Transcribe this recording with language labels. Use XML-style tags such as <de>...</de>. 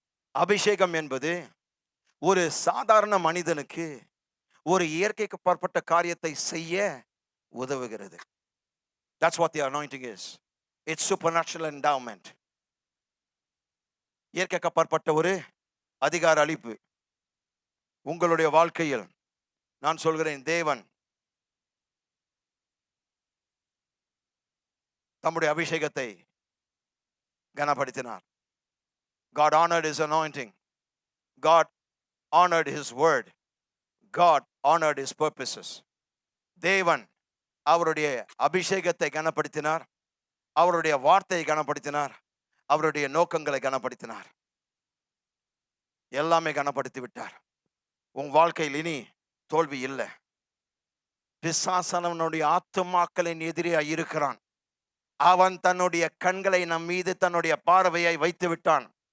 <ta>அபிஷேகம் என்பது ஒரு சாதாரண மனிதனுக்கு ஒரு இயற்கைக்கு அப்பாற்பட்ட காரியத்தை செய்ய உதவுகிறது.</ta> <en>That's what the anointing is. It's supernatural endowment.</en> <ta>இயற்கைக்கு அப்பாற்பட்ட ஒரு அதிகார அளிப்பு. உங்களுடைய வாழ்க்கையில் நான் சொல்கிறேன், தேவன் தம்முடைய அபிஷேகத்தை கனப்படுத்தினார்.</ta> <en>God honored his anointing. God honored his word. God honored his purposes.</en> <ta>தேவன் அவருடைய அபிஷேகத்தை கனப்படுத்தினார், அவருடைய வார்த்தையை கனப்படுத்தினார், அவருடைய நோக்கங்களை கனப்படுத்தினார். எல்லாமே கனப்படுத்தி விட்டார். உன் வாழ்க்கையில் இனி தோல்வி இல்லை. பிசாசானவனுடைய ஆத்துமாக்களின் எதிரே இருக்கிறான். அவன் தன்னுடைய கண்களை நம் மீது தன்னுடைய பார்வையை வைத்து விட்டான்.</ta>